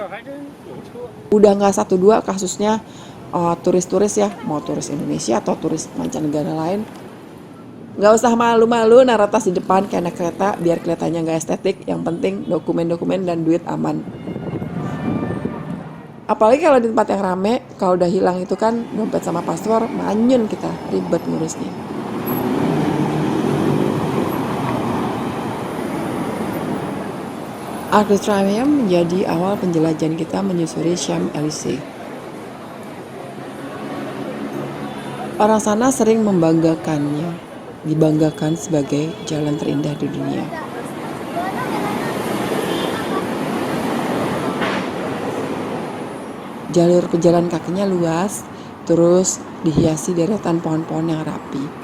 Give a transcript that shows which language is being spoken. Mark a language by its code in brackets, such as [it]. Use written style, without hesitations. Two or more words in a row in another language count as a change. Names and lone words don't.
[id] Udah nggak 1-2 kasusnya turis-turis ya, mau turis Indonesia atau turis mancanegara lain, nggak usah malu-malu naruh tas di depan kayak naik kereta biar kelihatannya nggak estetik. Yang penting dokumen-dokumen dan duit aman. Apalagi kalau di tempat yang rame, kalau udah hilang itu kan dompet sama paspor, manyun kita, ribet ngurusnya. Arc de Triomphe menjadi awal penjelajahan kita menyusuri Champs-Élysées. Orang sana sering membanggakannya, dibanggakan sebagai jalan terindah di dunia. Jalur pejalan kakinya luas, terus dihiasi deretan pohon-pohon yang rapi.